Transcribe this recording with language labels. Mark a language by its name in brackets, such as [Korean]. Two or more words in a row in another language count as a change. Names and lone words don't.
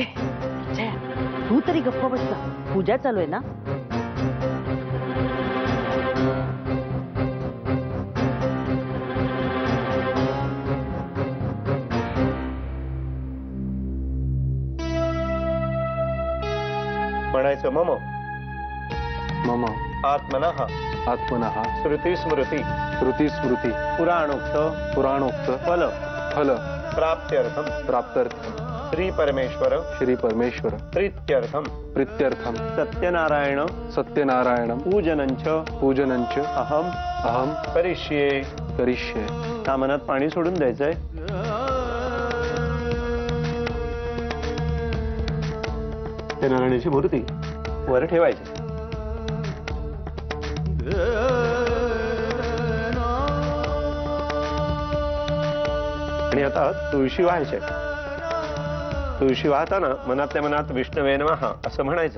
[Marathi] तू तरी गप्प बसला, पूजा चालू आहे ना. म्हणायचं मम [Sanskrit] मम आत्मनः आत्मनः श्रुती स्मृती श्रुती स्मृती पुराणोक्त पुराणोक्त फल फल प्राप्त्यर्थम प्राप्त्यर्थम श्री परमेश्वर श्री परमेश्वर प्रीत्यर्थम प्रीत्यर्थम सत्यनारायण सत्यनारायणं पूजनंच पूजनंच अहम अहम करिष्ये. करिष्ये. [Marathi] तामनात पाणी सोडून द्यायचंय. ते नारायणाची मूर्ती वर ठेवायची. आणि आता तुळशी व्हायचे. तुळशी वाहताना मनातल्या मनात [Sanskrit] विष्णवे नमः [Marathi] असं म्हणायचंय.